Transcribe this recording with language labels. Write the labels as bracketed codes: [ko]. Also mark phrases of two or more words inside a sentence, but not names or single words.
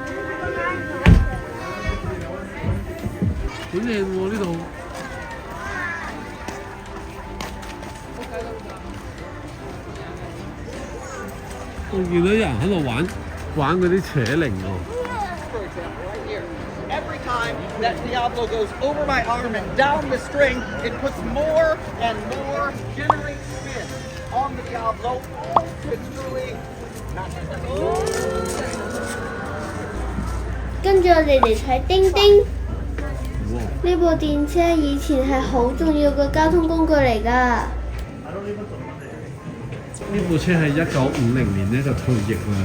[yue] 好靚喎呢度。我見到有人喺度玩嗰啲扯鈴喎。 [en] Every time that Diablo goes over my arm and down the string, it puts more and more generates spin on the Diablo. It's really not. [yue] 跟住我哋嚟睇叮叮。呢部電車以前係好重要嘅交通工具嚟㗎。呢部車係1950年咧就退役啦。